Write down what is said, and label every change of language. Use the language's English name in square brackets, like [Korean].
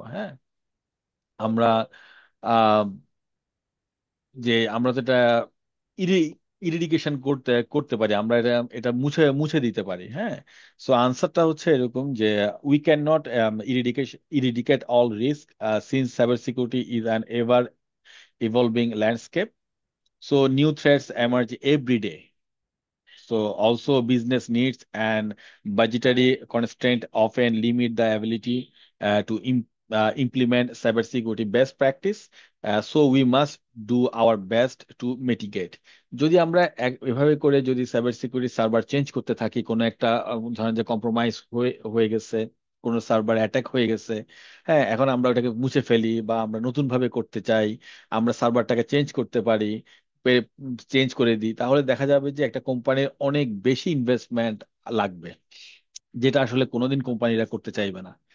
[Bangla] হ্যাঁ, আমরা আহ, যে আমরা যেটা ইরিডিকেশন করতে করতে পারি, আমরা এটা এটা মুছে মুছে দিতে পারি। [English] হ্যাঁ, সো [Bangla] আনসারটা হচ্ছে এরকম যে [English] We can not eradicate all risk since cyber security is an ever evolving landscape. So new threats emerge every day. So also business needs and budgetary constraint often limit the ability to implement cybersecurity best practice. So we must do our best to mitigate. [Bangla] যদি আমরা এভাবে করে যদি cyber security server change করতে থাকি, কোনো একটা ধরেন যে কম্প্রোমাইজ হয়ে হয়ে গেছে, কোনো সার্ভার অ্যাটাক হয়ে গেছে, হ্যাঁ, এখন আমরা ওটাকে মুছে ফেলি বা আমরা নতুন ভাবে করতে চাই, আমরা সার্ভারটাকে চেঞ্জ করতে পারি, চেঞ্জ করে দিই, তাহলে দেখা যাবে যে একটা কোম্পানির অনেক বেশি ইনভেস্টমেন্ট লাগবে, যেটা আসলে কোনোদিন কোম্পানিরা করতে চাইবে না।